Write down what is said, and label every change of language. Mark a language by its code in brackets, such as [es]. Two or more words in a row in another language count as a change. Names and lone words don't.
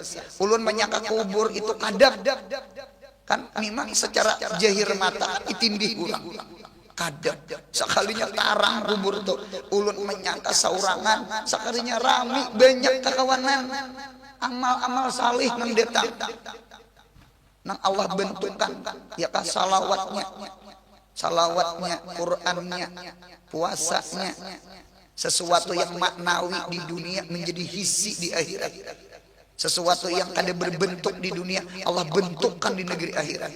[bjn] Ulun menyangka kubur itu kadap, kan memang secara jahir mata itindih ulang. Kadap sekalinya tarang kubur tuh ulun menyangka saurangan sekalinya rami banyak kekawanan amal-amal salih nang datang nang Allah bentukan ya kah salawatnya Qur'annya puasanya sesuatu yang maknawi di dunia menjadi hisi di akhirat sesuatu yang kada berbentuk di dunia Allah bentukkan di negeri akhirat.